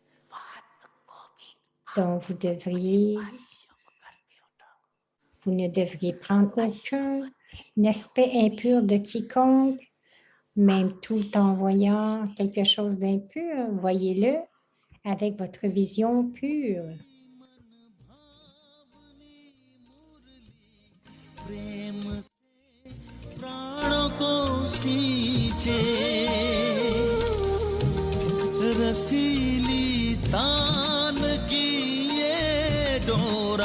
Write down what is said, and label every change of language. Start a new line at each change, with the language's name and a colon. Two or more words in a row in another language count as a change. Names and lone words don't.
French: Donc, vous ne devriez prendre aucun aspect impur de quiconque, même tout en voyant quelque chose d'impur, voyez-le avec votre vision pure.
Hindi: प्राणों को सींचे रसीली तान की ये डोर